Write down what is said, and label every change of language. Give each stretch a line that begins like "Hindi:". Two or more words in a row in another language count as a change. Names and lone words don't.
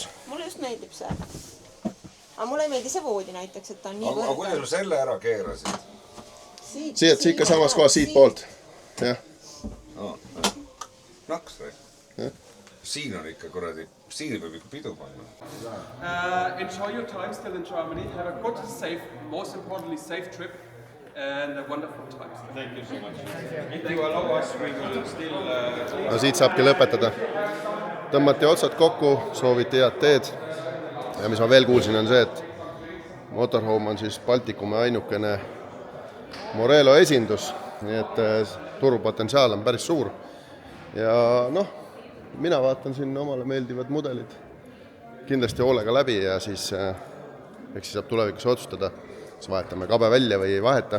Estonian: Mulle just meeldib see. Aga mulle ei meeldi see voodi näiteks, et ta on nii Aga kuidas sa selle ära keerasid? Siit ikka samas kohas siit poolt. Naks või? Siin on ikka kuradi, siin peab ikka pidu panna.
English: Enjoy your time still in Germany. Have a good, safe, most importantly safe trip and a wonderful time. Thank you so much. If you allow us, we will still...
Estonian: No siit saabki lõpetada. Tõmmati otsad kokku, sooviti head teed. Ja mis ma veel kuulsin on see, et Motorhome on siis Baltikumi ainukene Morelo esindus, nii et turupotentsiaal on päris suur. Ja noh, mina vaatan siin omale meeldivad mudelid kindlasti hoolega läbi ja siis eks saab tulevikus otsustada, kas vahetame kabe välja või ei vaheta.